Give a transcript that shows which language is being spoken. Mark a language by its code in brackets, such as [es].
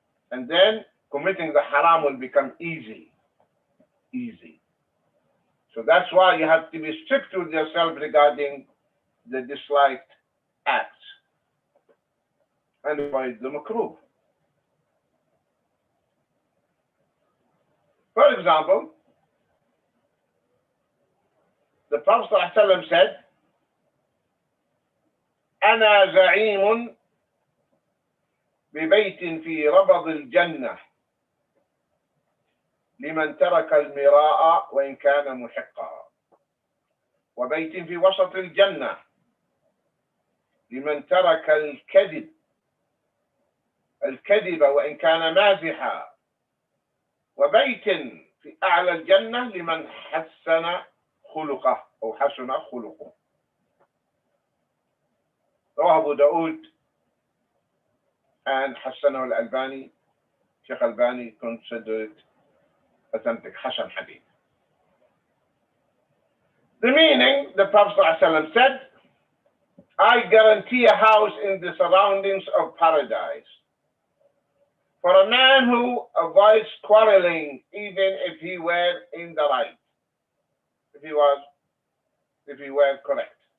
[en] And then committing the haram will become easy. So that's why you have to be strict with yourself regarding the disliked acts and avoid the makruh. For example, the Prophet ﷺ said, [ar] أنا زعيم ببيت في ربض الجنة لمن ترك المراء وإن كان محقا، وبيت في وسط الجنة لمن ترك الكذب وإن كان مازحا، وبيت في أعلى الجنة لمن حسن خلقه أو حسن خلقه. رواه أبو داود and حسنه الألباني. [en] Shaykh Albani considered it authentic, Hasan Hadith. The meaning, the Prophet ﷺ said, I guarantee a house in the surroundings of paradise for a man who avoids quarreling, even if he were in the right, if he were correct.